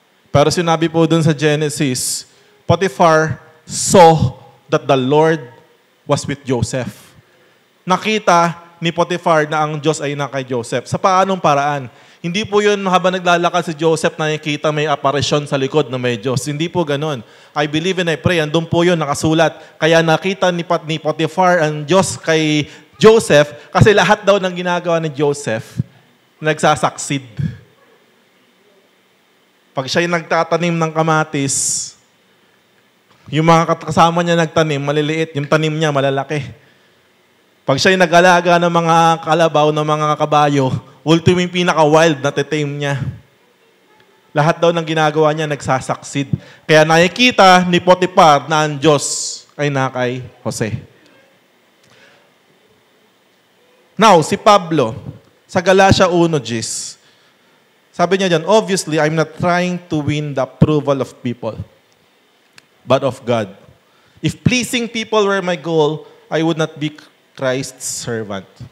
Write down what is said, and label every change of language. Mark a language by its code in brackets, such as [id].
[tl] Pero sinabi po dun sa Genesis, [en] Potiphar saw that the Lord was with Joseph. [tl] Nakita ni Potiphar na ang Diyos ay na kay Joseph. Sa paanong paraan? Hindi po yun habang naglalakad si Joseph na nakikita may aparisyon sa likod na may Diyos. Hindi po ganun. [en] I believe and I pray. [tl] Andun po yun, nakasulat. Kaya nakita ni Potiphar ang Diyos kay Joseph kasi lahat daw ng ginagawa ni Joseph nagsasucceed. Pag siya'y nagtatanim ng kamatis, yung mga kasama niya nagtanim, maliliit. Yung tanim niya, malalaki. Pag siya'y nag-alaga ng mga kalabaw, ng mga kabayo, ultimate pinaka-wild na titame niya. Lahat daw ng ginagawa niya nagsasucceed. Kaya nakikita ni Potiphar na ang Diyos ay nakay Jose. [en] Now, [tl] si Pablo, sa Galatia 1:10, sabi niya dyan, [en] obviously, I'm not trying to win the approval of people, but of God. If pleasing people were my goal, I would not be Christ's servant.